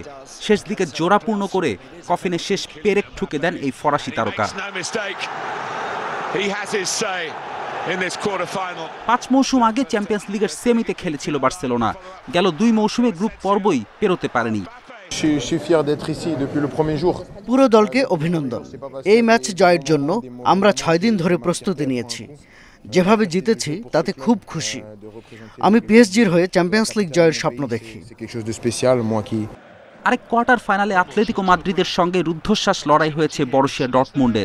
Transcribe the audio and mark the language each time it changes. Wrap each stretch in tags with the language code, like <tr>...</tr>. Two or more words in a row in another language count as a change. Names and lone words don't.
<bn>শেষ দিকে জোড়াপূর্ণ করে কফিনে শেষ পেরেক ঠুকে দেন এই ফরাসি তারকা। 5 মৌসুম আগে চ্যাম্পিয়ন্স লিগের সেমিতে খেলেছিল বার্সেলোনা। গেল 2 মৌসুমে গ্রুপ পর্বই পেরোতে পারেনি।</bn> <fr>Je suis fier d'être ici depuis le premier jour.</fr> <bn>পুরো দলকে অভিনন্দন। এই ম্যাচ জয়ের জন্য আমরা 6 দিন ধরে প্রস্তুতি নিয়েছি। যেভাবে জিতেছি তাতে খুব খুশি। আমি পিএসজির হয়ে চ্যাম্পিয়ন্স লিগ জয়ের স্বপ্ন দেখি। আরেক কোয়ার্টার ফাইনালে আতলেতিকো মাদ্রিদের সঙ্গে রুদ্ধশ্বাস লড়াই হয়েছে বরুসিয়া ডর্টমুন্ডের।</bn>